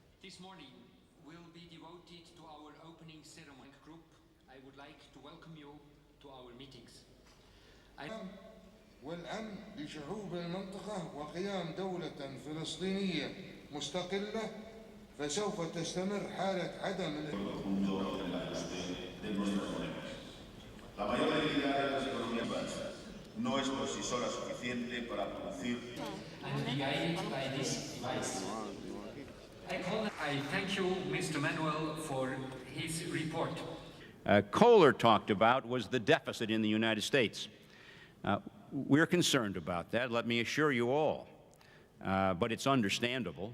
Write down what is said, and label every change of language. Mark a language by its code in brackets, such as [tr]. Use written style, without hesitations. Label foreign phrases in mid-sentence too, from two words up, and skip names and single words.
[en] This morning will be devoted to our opening ceremony group. I would like to welcome you to our meetings. [ar] والأمن لشعوب المنطقة وقيام دولة فلسطينية مستقلة فسوف تستمر حالة عدم [es] La mayor debilidad de las economías no es por sí sola suficiente para producir. [en] And guided by this device. I thank you, Mr. Manuel, for his report. Koehler talked about was the deficit in the United States. We're concerned about that, let me assure you all, but it's understandable.